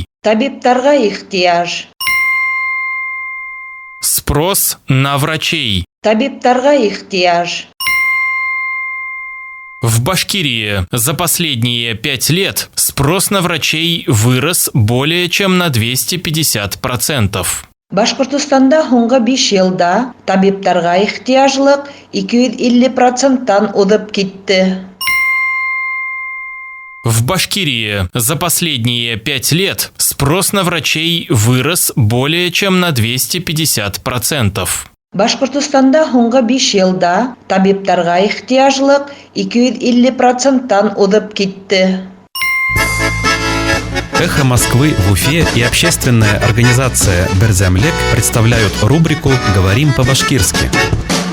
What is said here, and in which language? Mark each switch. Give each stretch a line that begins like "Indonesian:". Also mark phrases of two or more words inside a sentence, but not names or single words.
Tatar: Табибтарга ихтыяж.
Russian: Спрос на врачей.
Tatar: Табибтарга ихтыяж.
Russian: В Башкирии за последние 5 лет спрос на врачей вырос более чем на 250%.
Tatar: Башкортостанда соңгы 5 елда табибтарга ихтыяжлык 250%-тан удып китте.
Russian: В Башкирии за последние 5 лет спрос на врачей вырос более чем на 250%.
Tatar: Башкортостанда соңгы 5 елда табибтарга ихтыяжлык 250%-тан удып китте.
Russian: «Эхо Москвы» в Уфе и общественная организация «Берзямлек» представляют рубрику «Говорим по-башкирски».